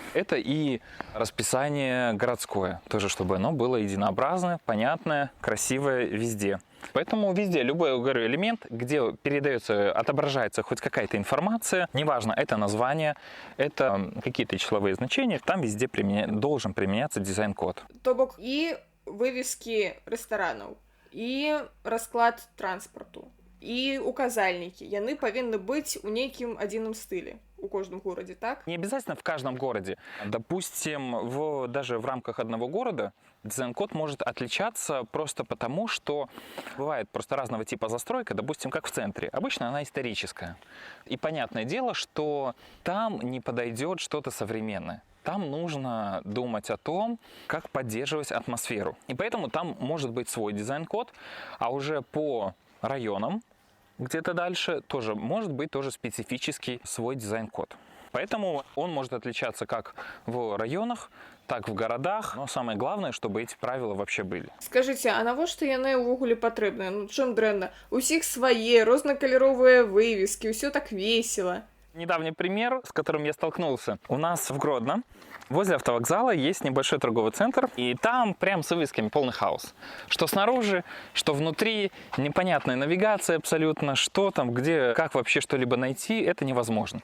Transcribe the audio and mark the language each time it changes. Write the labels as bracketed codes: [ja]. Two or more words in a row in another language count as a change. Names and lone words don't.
[ru] Это и расписание городское, тоже чтобы оно было единообразное, понятное, красивое везде. Поэтому везде любой, говорю, элемент, где передается, отображается хоть какая-то информация, неважно, это название, это какие-то числовые значения, там везде должен применяться дизайн-код. [be] То бок і вывескі рэстаранаў, і расклад транспарту, і указальнікі. Яны павінны быць у нейкім адзіным стылі у кожным горадзе, так? [ru] Не обязательно в каждом городе. Допустим, даже в рамках одного города дизайн-код может отличаться просто потому, что бывает просто разного типа застройка, допустим, как в центре. Обычно она историческая. И понятное дело, что там не подойдет что-то современное. там нужно думать о том, как поддерживать атмосферу. И поэтому там может быть свой дизайн-код, а уже по районам где-то дальше тоже может быть тоже специфический свой дизайн-код. Поэтому он может отличаться как в районах, так в городах. Но самое главное, чтобы эти правила вообще были. Скажите, [be] а навошта яны ўвогуле патрэбныя? Ну чым дрэнна? Усіх свае рознакаляровыя вывески, ўсё так весело. [ru] Недавний пример, с которым я столкнулся. У нас в Гродно, возле автовокзала, есть небольшой торговый центр, и там прям с вывесками полный хаос. Что снаружи, что внутри, непонятная навигация абсолютно, что там, где, как вообще что-либо найти, это невозможно.